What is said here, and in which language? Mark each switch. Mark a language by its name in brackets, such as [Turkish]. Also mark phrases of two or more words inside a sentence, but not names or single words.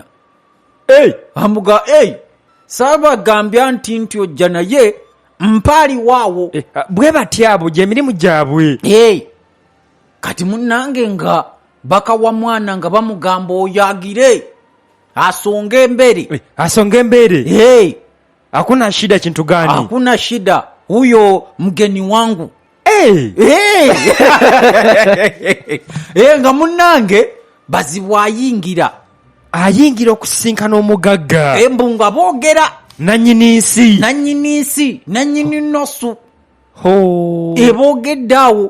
[Ganda] Amuga saabagambya nti ojja naye mpaali waawo. Bwe batyabo gy'emirimu gyabwe. Kati munnange nga bakawa mwana nga bamugamba oyagire asonga embere. [Swahili] Hakuna shida kintu gani? Hakuna shida, huyo mgeni wangu. [Ganda] Nga munnange Bazibu ayingira okusisinkana omugagga. Mbu nga boogera nannyini nsi nannyini nnosu boogedde awo.